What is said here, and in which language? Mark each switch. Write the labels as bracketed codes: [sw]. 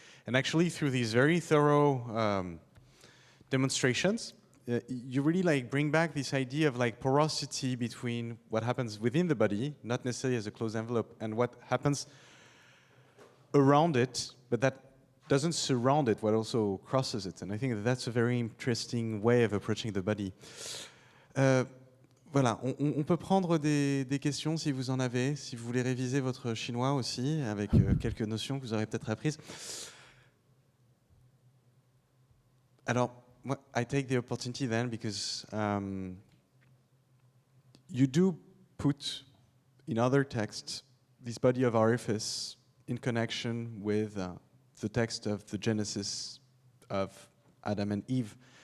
[en] And actually, through these very thorough demonstrations, you really bring back this idea of porosity between what happens within the body, not necessarily as a closed envelope, and what happens around it, but that doesn't surround it, what also crosses it. And I think that's a very interesting way of approaching the body. [fr] Voilà, on peut prendre des questions si vous en avez, si vous voulez réviser votre chinois aussi, avec quelques notions que vous aurez peut-être apprises. [en] Alors, I take the opportunity then because you do put in other texts this body of orifice in connection with the text of the Genesis of Adam and Eve.